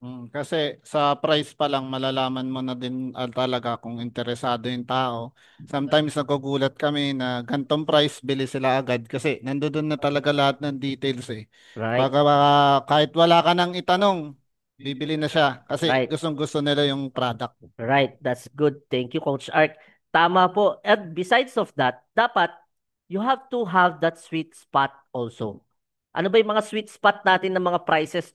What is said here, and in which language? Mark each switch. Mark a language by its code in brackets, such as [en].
[tl] Kasi sa price pa lang malalaman mo na din talaga kung interesado yung tao. Sometimes nagugulat kami na gantong price bili sila agad kasi nandoon na talaga lahat ng details eh. [en] Right? [tl] Baka kahit wala ka nang itanong, bibili na siya kasi [en] Right. [tl] gustong-gusto nila yung product. [en] Right. That's good. Thank you, Coach Art. [tl] Tama po. [en] And besides of that, [tl] dapat [en] you have to have that sweet spot also. [tl] Ano ba yung mga sweet spot natin ng mga prices?